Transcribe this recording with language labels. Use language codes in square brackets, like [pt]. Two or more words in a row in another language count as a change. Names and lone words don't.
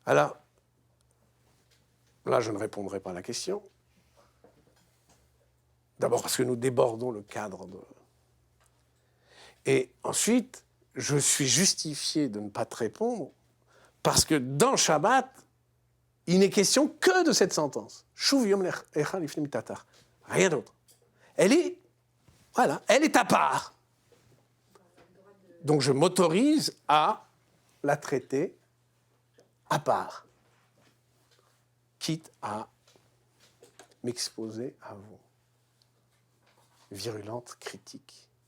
[fr] Alors, là, je ne répondrai pas à la question. D'abord parce que nous débordons le cadre de... Et ensuite, je suis justifié de ne pas te répondre parce que dans Shabbat, il n'est question que de cette sentence. Shuv yom echad lifnim tatar. Rien d'autre. Elle est, voilà, elle est à part. Donc je m'autorise à la traiter à part, quitte à m'exposer à vos virulentes critiques.